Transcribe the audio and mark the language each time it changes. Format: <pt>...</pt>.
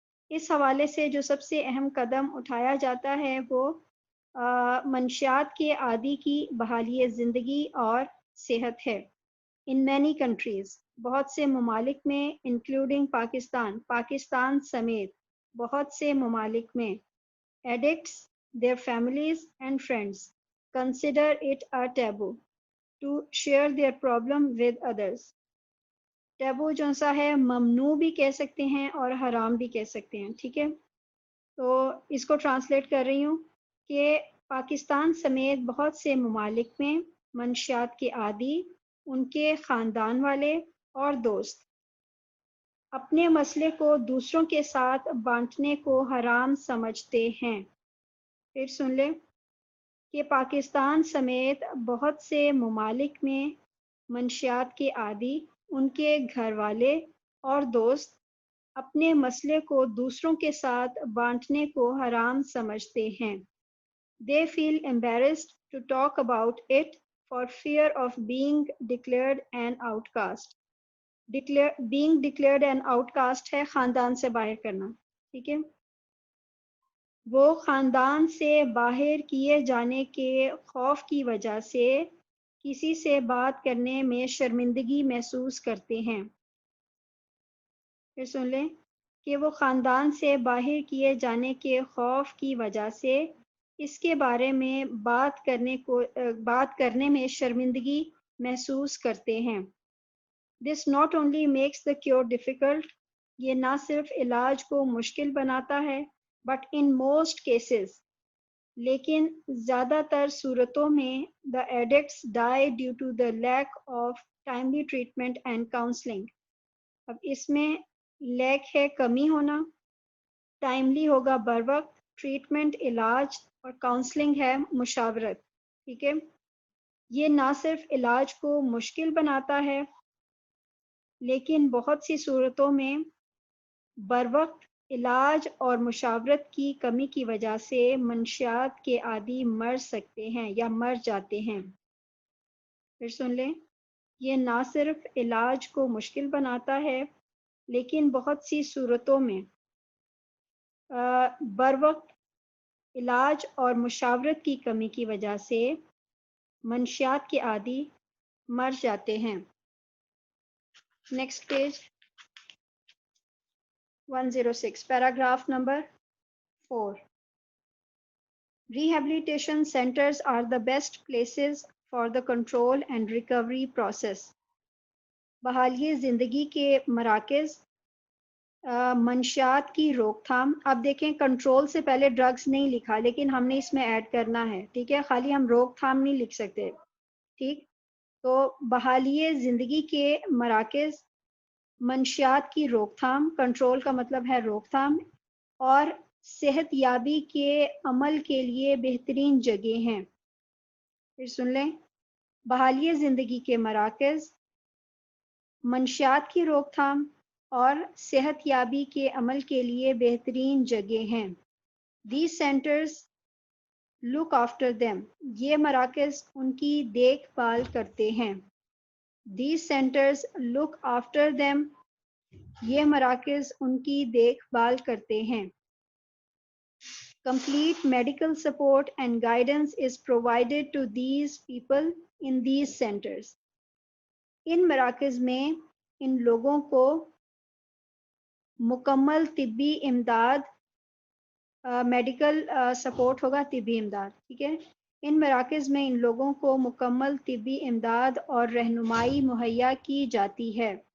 <ur>اس حوالے سے جو سب سے اہم قدم اٹھایا جاتا ہے وہ منشیات کے عادی کی بحالی زندگی اور صحت ہے.</ur> <en>In many countries,</en> <ur>بہت سے ممالک میں</ur> <en>Including Pakistan سمیت بہت سے ممالک میں addicts, their families and friends consider it a taboo to share their problem with others.</en> <ur>Taboo جو سا ہے ممنوع بھی کہہ سکتے ہیں اور حرام بھی کہہ سکتے ہیں. ٹھیک ہے. تو اس کو ٹرانسلیٹ کر رہی ہوں کہ پاکستان سمیت بہت سے ممالک میں منشیات کے عادی، ان کے خاندان والے اور دوست اپنے مسئلے کو دوسروں کے ساتھ بانٹنے کو حرام سمجھتے ہیں. پھر سن لیں کہ پاکستان سمیت بہت سے ممالک میں منشیات کے عادی، ان کے گھر والے اور دوست اپنے مسئلے کو دوسروں کے ساتھ بانٹنے کو حرام سمجھتے ہیں.</ur> <en>They feel embarrassed to talk about it for fear of being declared an outcast. Being declared an outcast</en> <ur>ہے خاندان سے باہر کرنا. ٹھیک ہے. وہ خاندان سے باہر کیے جانے کے خوف کی وجہ سے کسی سے بات کرنے میں شرمندگی محسوس کرتے ہیں. پھر سن لیں کہ وہ خاندان سے باہر کیے جانے کے خوف کی وجہ سے اس کے بارے میں بات کرنے میں شرمندگی محسوس کرتے ہیں.</ur> <en>This not only makes the cure difficult,</en> <ur>یہ نہ صرف علاج کو مشکل بناتا ہے</ur> <en>but in most cases,</en> <ur>لیکن زیادہ تر صورتوں میں</ur> <en>the addicts die due to the lack of timely treatment and counseling.</en> <ur>اب اس میں لیک ہے کمی ہونا، ٹائملی ہوگا بر وقت، ٹریٹمنٹ علاج اور کاؤنسلنگ ہے مشاورت. ٹھیک ہے. یہ نہ صرف علاج کو مشکل بناتا ہے لیکن بہت سی صورتوں میں بر وقت علاج اور مشاورت کی کمی کی وجہ سے منشیات کے عادی مر سکتے ہیں یا مر جاتے ہیں۔ پھر سن لیں، یہ نہ صرف علاج کو مشکل بناتا ہے لیکن بہت سی صورتوں میں بروقت علاج اور مشاورت کی کمی کی وجہ سے منشیات کے عادی مر جاتے ہیں۔ Next page 106 paragraph number 4.</ur> <en>Rehabilitation centers are the best places for the control and recovery process.</en> <ur>بحالی زندگی کے مراکز منشیات کی روک تھام۔ اب دیکھیں کنٹرول سے پہلے ڈرگز نہیں لکھا لیکن ہم نے اس میں ایڈ کرنا ہے، ٹھیک ہے، خالی ہم روک تھام نہیں لکھ سکتے، ٹھیک۔ تو بحالی زندگی کے مراکز منشیات کی روک تھام، کنٹرول کا مطلب ہے روک تھام، اور صحت یابی کے عمل کے لیے بہترین جگہ ہیں۔ پھر سن لیں، بحالی زندگی کے مراکز منشیات کی روک تھام اور صحت یابی کے عمل کے لیے بہترین جگہ ہیں۔</ur> <en>These centers look after them.</en> <ur>یہ مراکز ان کی دیکھ بھال کرتے ہیں۔</ur> <en>These centers look after them.</en> <ur>یہ مراکز ان کی دیکھ بھال کرتے ہیں۔</ur> <en>Complete medical support and guidance is provided to these people in these centers.</en> <ur>ان مراکز میں ان لوگوں کو مکمل طبی امداد، میڈیکل سپورٹ ہوگا، طبی امداد، ٹھیک ہے۔ ان مراکز میں ان لوگوں کو مکمل طبی امداد اور رہنمائی مہیا کی جاتی ہے۔</ur>